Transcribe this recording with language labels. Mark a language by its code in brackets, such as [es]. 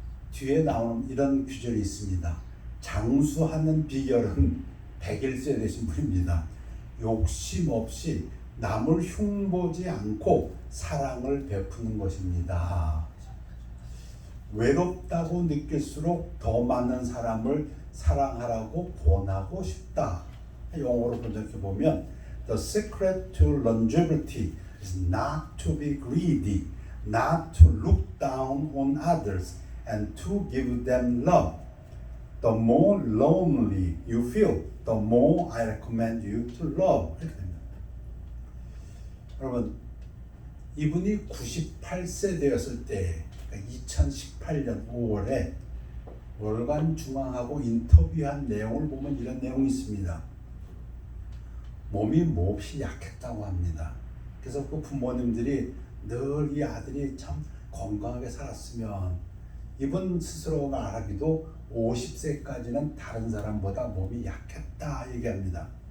[ko] 뒤에 나오는 이런 구절이 있습니다. 장수하는 비결은 101세 되신 분입니다. 욕심 없이 남을 흉보지 않고 사랑을 베푸는 것입니다. 외롭다고 느낄수록 더 많은 사람을 사랑하라고 권하고 싶다. 영어로 번역해 보면 [en] The secret to longevity is not to be greedy, not to look down on others, and to give them love. The more lonely you feel, the more I recommend you to love. [ko] 이렇게 됩니다. 여러분, 이분이 98세 되었을 때 2018년 5월에 월간중앙하고 인터뷰한 내용을 보면 이런 내용이 있습니다. 몸이 몹시 약했다고 합니다. 그래서 그 부모님들이 늘 이 아들이 참 건강하게 살았으면, 이분 스스로가 말하기도 50세까지는 다른 사람보다 몸이 약했다 얘기합니다.